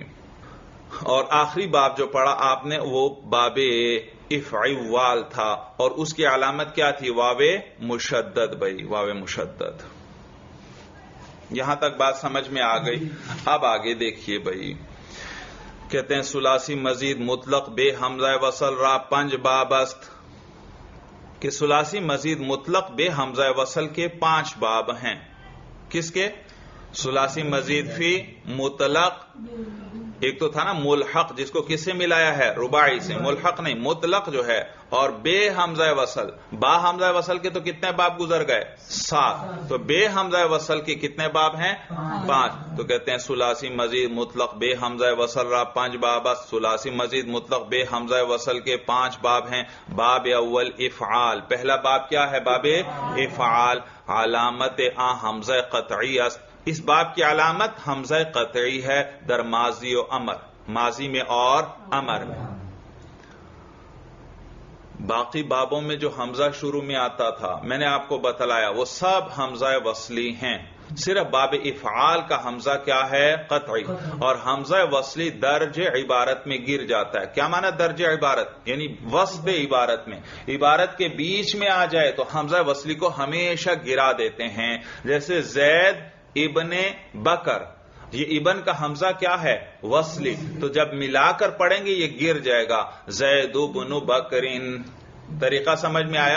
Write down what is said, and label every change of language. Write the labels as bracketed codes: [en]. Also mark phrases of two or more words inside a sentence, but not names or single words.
[ur] اور آخری باب جو پڑھا آپ نے وہ باب افعوال تھا، اور اس کی علامت کیا تھی، واو مشدد بھائی، واو مشدد۔ یہاں تک بات سمجھ میں آ گئی؟ اب آگے دیکھیے بھائی، کہتے ہیں [fa] ثلاثی مزید مطلق بے حمزہ وصل را پنج باب است، [ur] کہ ثلاثی مزید مطلق بے حمزہ وصل کے 5 باب ہیں۔ کس کے؟ [fa] ثلاثی مزید فی مطلق، ایک تو تھا نا ملحق جس کو کس سے ملایا ہے، رباعی سے، ملحق نہیں مطلق جو ہے، اور بے حمزہ وصل، با حمزہ وصل کے تو کتنے باب گزر گئے، 7، تو بے حمزہ وصل کے کتنے باب ہیں، 5، تو کہتے ہیں ثلاثی مزید مطلق بے حمزہ وصل را 5 باب است، [ur] ثلاثی مزید مطلق بے حمزہ وصل کے 5 باب ہیں۔ [fa] باب اول افعال، [ur] پہلا باب کیا ہے، باب افعال، [fa] علامت حمزہ قطعی است، [ur] اس باب کی علامت حمزہ قطعی ہے [fa] در ماضی و امر، [ur] ماضی میں اور امر میں۔ باقی بابوں میں جو حمزہ شروع میں آتا تھا میں نے آپ کو بتلایا وہ سب حمزہ وصلی ہیں، صرف باب افعال کا حمزہ کیا ہے؟ قطعی، اور حمزہ وصلی درج عبارت میں گر جاتا ہے۔ کیا معنی درج عبارت؟ یعنی وسط عبارت میں، عبارت کے بیچ میں آ جائے تو حمزہ وصلی کو ہمیشہ گرا دیتے ہیں، جیسے زید ابن بکر، یہ ابن کا حمزہ کیا ہے؟ وصلی، تو جب ملا کر پڑھیں گے یہ گر جائے گا، زید بن بکرین۔ طریقہ سمجھ میں آیا؟